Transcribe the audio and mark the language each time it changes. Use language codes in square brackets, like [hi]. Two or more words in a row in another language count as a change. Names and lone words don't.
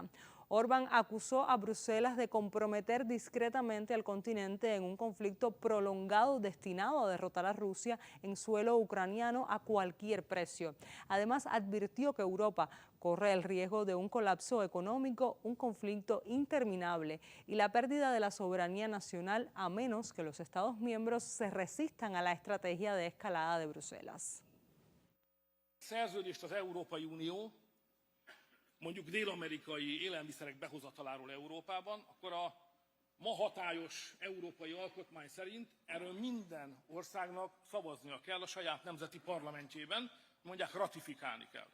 [es] Orbán acusó a Bruselas de comprometer discretamente al continente en un conflicto prolongado destinado a derrotar a Rusia en suelo ucraniano a cualquier precio. Además, advirtió que Europa corre el riesgo de un colapso económico, un conflicto interminable y la pérdida de la soberanía nacional a menos que los Estados miembros se resistan a la estrategia de escalada de Bruselas. [hu] Szerződést az Európai Unió mondjuk dél-amerikai élelmiszerek behozataláról Európában, akkor a ma hatályos európai alkotmány szerint erről minden országnak szavaznia kell a saját nemzeti parlamentjében, mondják ratifikálni kell.